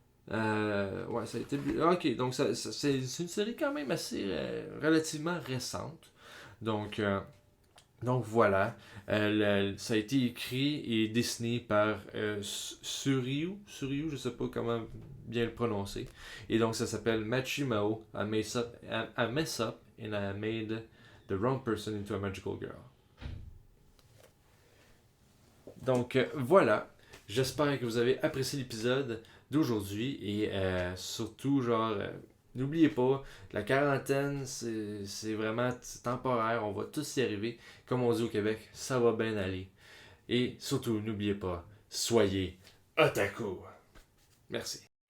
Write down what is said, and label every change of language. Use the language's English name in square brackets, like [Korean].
[French] Ouais, ça a été. Ok, donc c'est une série quand même assez relativement récente. Donc, donc voilà. Ça a été écrit et dessiné par Suryu, je sais pas comment bien le prononcer. Et donc ça s'appelle Machimao. [English] I mess up and I made the wrong person into a magical girl. [French] Donc voilà. J'espère que vous avez apprécié l'épisode d'aujourd'hui et surtout genre n'oubliez pas, la quarantaine c'est vraiment temporaire, on va tous y arriver. Comme on dit au Québec, ça va bien aller. Et surtout n'oubliez pas, soyez otaku. Merci.